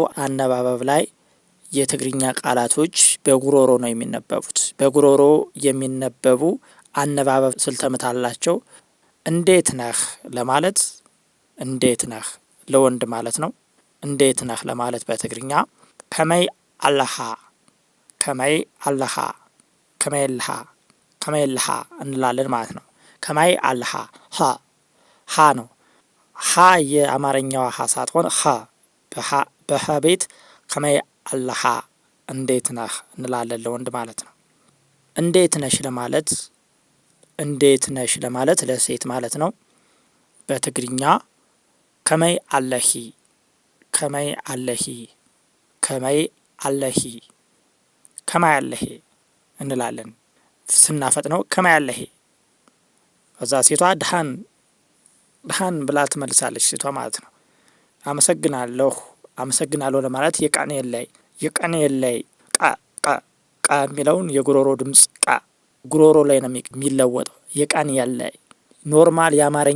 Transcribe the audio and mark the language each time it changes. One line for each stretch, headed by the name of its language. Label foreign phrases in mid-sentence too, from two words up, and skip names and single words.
Amharic: አነባበብ ላይ የትግርኛ ቃላቶች በጉሮሮ ነው የሚነበቡት። በጉሮሮ የሚነበቡ አነባበብ ስልተምት አላቸው። እንዴት ነህ ለማለት እንዴት ነህ ለወንድ ማለት ነው። እንዴት ነህ ለማለት በትግርኛ
Tigrinya: ከመይ ኣለኻ፣ ከመይ ኣለኻ፣ ከመይ ኣለኻ፣ ከመይ ኣለኻ
Amharic: እንላለን ማለት ነው።
Tigrinya: ከመይ ኣለኻ
Amharic: ሀ ነው። ሀ የአማርኛዋ ሀ ሳትሆን በሀ ቤት
Tigrinya: ከመይ ኣለኻ
Amharic: እንዴት ነህ እንላለን ለወንድ ማለት ነው። እንዴት ነሽ ለማለት እንዴት ነሽ ለማለት ለሴት ማለት ነው። በትግርኛ
Tigrinya: ከመይ ኣለኺ፣ ከመይ ኣለኺ፣ ከመይ ኣለኺ፣ ከመይ ኣለኺ
Amharic: እንላለን። ስናፈጥነው
Tigrinya: ከመይ ኣለኺ።
Amharic: ከዛ ሴቷ
Tigrinya: ድሃን ድሃን
Amharic: ብላ ትመልሳለች ሴቷ ማለት ነው። አመሰግናለሁ፣ አመሰግናለሁ ለማለት
Tigrinya: የቀን የለይ፣ የቀን የለይ
Amharic: ቃ የሚለውን የጉሮሮ ድምጽ ቃ ጉሮሮ ላይ ነው የሚለወጠው።
Tigrinya: የቀን የለይ
Amharic: ኖርማል የአማርኛ